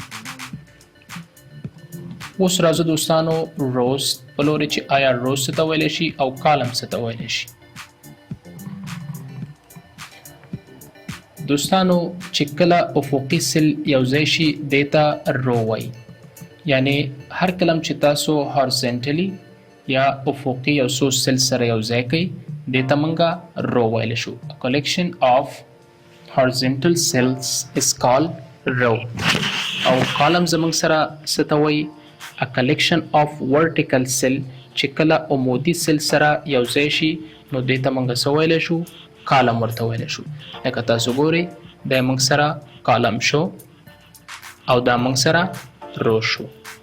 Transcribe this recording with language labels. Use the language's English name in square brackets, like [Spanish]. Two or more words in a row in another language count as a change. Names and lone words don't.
[Pashto] اوس راځو دوستانو روز په لوري چې آیا روز څه ته ویلی شي او کالم څه ته ویلی شي. دوستانو چې کله افقي سل یو ځای شي دیتا رو وایي، یعنی هر کلم چې تاسو هورزنټلی یا افقي یو څو سل سره یو ځای کوي دیتا منګه رو ویلی شو. [English] A collection of horizontal cells is called row. [Pashto] او کالم زمونږ سره څه ته وایي؟ [English] A collection of vertical cell [Pashto] چې کله عمودي سل سره یو ځای شي نو دیتا منګه څه ویلی شو؟ کالم ورته ویلی شو. لکه تاسو ګورئ دا موږ سره کالم شو او دا موږ سره رو شو.